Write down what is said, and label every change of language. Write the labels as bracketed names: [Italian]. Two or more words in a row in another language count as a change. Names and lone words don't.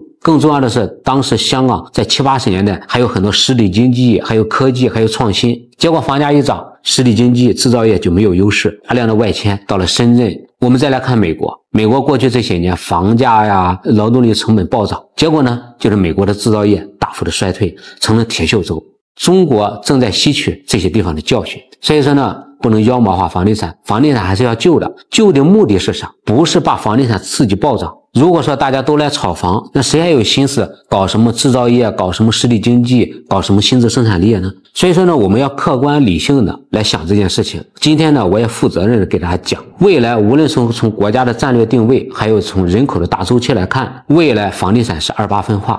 [Chinese] 更重要的是，當時香港在70、80年代還有很多實體經濟，還有科技，還有創新。結果房價一漲，實體經濟製造業就沒有優勢，大量的外遷到了深圳。我們再來看美國，美國過去這些年房價呀、勞動力成本暴漲，結果呢，就是美國的製造業大幅的衰退，成了鐵鏽州。中國正在吸取這些地方的教訓，所以說呢，不能妖魔化房地產，房地產還是要救的。救的目的是啥？不是把房地產刺激暴漲。如果說大家都來炒房，那誰還有心思搞什麼製造業，搞什麼實體經濟，搞什麼新質生產力呢？所以說呢，我們要客觀理性的來想這件事情。今天呢，我也負責任的給大家講，未來無論是從國家的戰略定位，還有從人口的大周期來看，未來房地產是28分化。